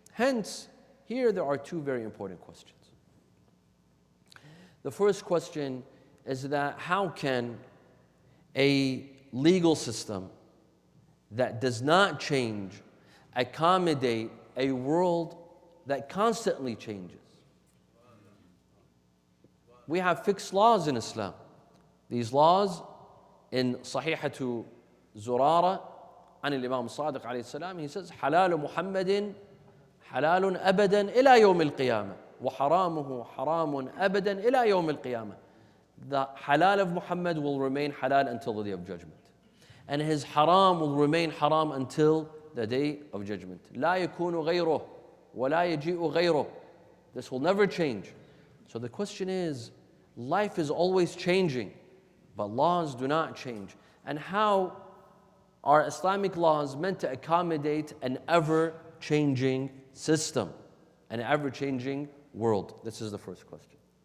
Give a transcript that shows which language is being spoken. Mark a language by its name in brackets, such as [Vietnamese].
[English] Hence, here there are 2 very important questions. The first question is that how can a legal system that does not change accommodate a world that constantly changes? We have fixed laws in Islam. These laws in Sahihatu Zurara [Arabic] عن الإمام الصادق عليه السلام, [English] he says, [Arabic] حلال محمد حلال أبدا إلى يوم القيامة وحرامه حرام أبدا إلى يوم القيامة. [English] The halal of Muhammad will remain halal until the day of judgment. And his haram will remain haram until the day of judgment. [Arabic] لا يكون غيره ولا يجيء غيره. [English] This will never change. So the question is, life is always changing, but laws do not change. And how are Islamic laws meant to accommodate an ever-changing system, an ever-changing world? This is the first question.